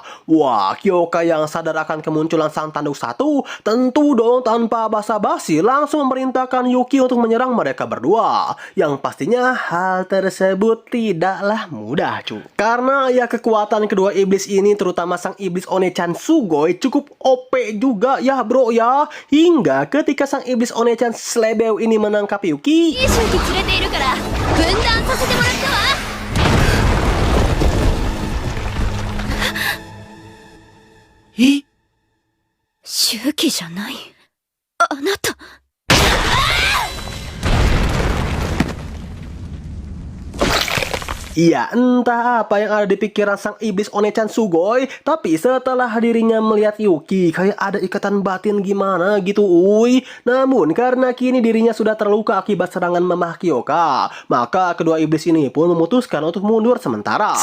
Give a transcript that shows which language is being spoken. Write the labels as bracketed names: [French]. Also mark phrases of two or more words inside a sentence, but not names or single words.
[Indonesian] Wah, Kyoka yang sadar akan kemunculan Sang Tanduk Satu tentu dong tanpa basa-basi langsung memerintahkan Yuki untuk menyerang mereka berdua. Yang pastinya hal tersebut tidaklah mudah cu. Karena ya kekuatan kedua iblis ini terutama sang iblis One-chan Sugoi cukup OP juga ya bro ya. Hingga ketika sang iblis One-chan Slebeu ini menangkap Yuki, [Japanese] 連れているから分断させてもらったわ。え？周期じゃない。あなた。 [Indonesian] Iya, entah apa yang ada di pikiran sang iblis One-chan Sugoi, tapi setelah dirinya melihat Yuki, kayak ada ikatan batin gimana gitu, uy. Namun, karena kini dirinya sudah terluka akibat serangan Mamah Kyoka, maka kedua iblis ini pun memutuskan untuk mundur sementara.